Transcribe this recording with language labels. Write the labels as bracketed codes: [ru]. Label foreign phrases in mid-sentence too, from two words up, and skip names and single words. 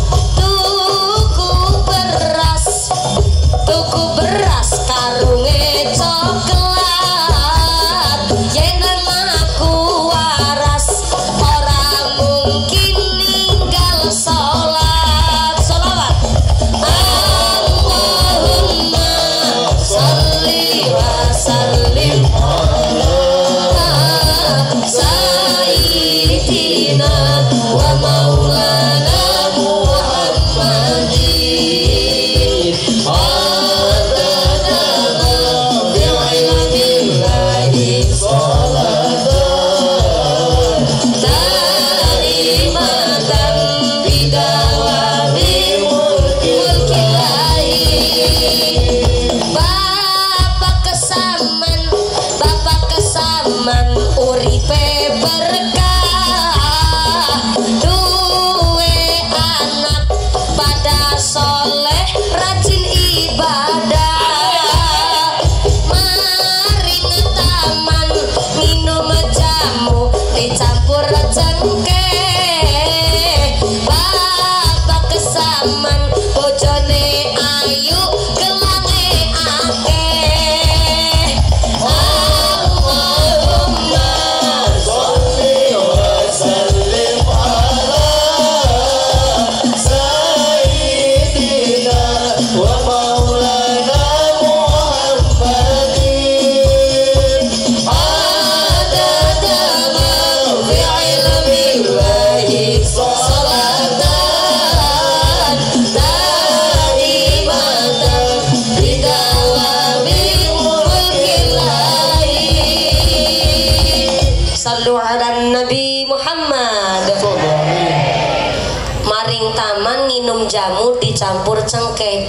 [jv] Tuku beras karunge coklat. Yen aku waras ora mungkin ninggal sholat. Sholawat. [ar] اللهم صل وسلم على سيدنا ومولانا محمد عدد ما في علم الله صلاة دائمة بدوام ملك الله. [jv] Bapak kesaman uripe berkah. Duwe anak pada soleh rajin ibadah. Maring taman minum jamu dicampur cengkeh. Bapak kesaman bojone ayu gelange akeh. [ar] اللهم صل وسلم على سيدنا ومولانا محمد عدد ما في علم الله صلاة دائمة بدوام ملك الله. صلوا على النبي محمد. [jv] Maring taman nginum jamu dicampur cengkeh.